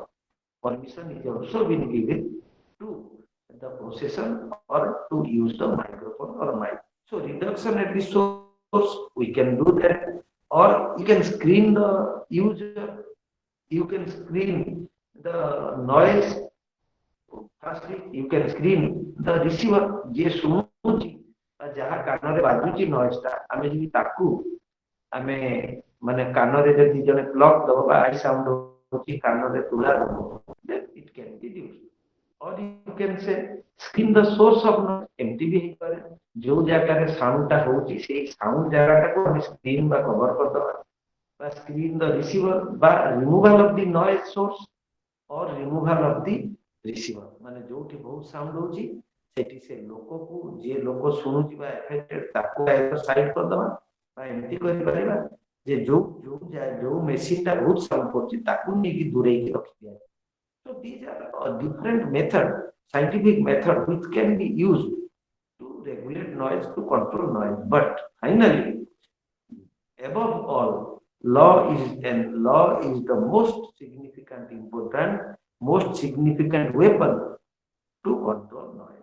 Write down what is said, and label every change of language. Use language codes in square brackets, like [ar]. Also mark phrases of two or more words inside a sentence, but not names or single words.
[en] Permission is also been given to the procession or to use the microphone or mic. So reduction at the source, we can do that, or you can screen the user, you can screen the noise. Firstly, you can screen the receiver, [or] je ଶୁଣୁଛି ଯାହା କାନରେ ବାଜୁଛି noise ଟା ଆମେ ଯଦି ତାକୁ ଆମେ ମାନେ କାନରେ ଯଦି ଜଣେ ପ୍ଲଗ ଦବ ବା ଆଇ ସାଉଣ୍ଡ ହଉଛି କାନରେ ତୁଳା ଦବ, [en] then it can be used. Or you can say screen the source of noise, [or] ଏମିତି ବି ହେଇପାରେ ଯୋଉ ଜାଗାରେ ସାଉଣ୍ଡ ଟା ହଉଛି ସେଇ ସାଉଣ୍ଡ ଜାଗାଟାକୁ ଆମେ ସ୍କ୍ରିନ୍ ବା କଭର କରିଦବା, ବା [en] screen the receiver [or] ବା [en] removal of the noise source or removal of the receiver, [or] ମାନେ ଯୋଉଠି ବହୁତ ସାଉଣ୍ଡ ହଉଛି ସେଠି ସେ ଲୋକକୁ, ଯିଏ ଲୋକ ଶୁଣୁଛି ବା ଏଫେକ୍ଟେଡ, ତାକୁ ସାଇଡ୍ କରିଦବା, ବା ଏମିତି କରିପାରିବା ଯେ ଯୋଉ ମେସିନ୍ ଟା ବହୁତ ସାଉଣ୍ଡ କରୁଛି ତାକୁ ନେଇକି ଦୂରେଇକି ରଖିଦିଆ. [en] So these are different methods, scientific methods which can be used to regulate noise, to control noise. But finally, above all, law is the most significant, important, most significant weapon to control noise.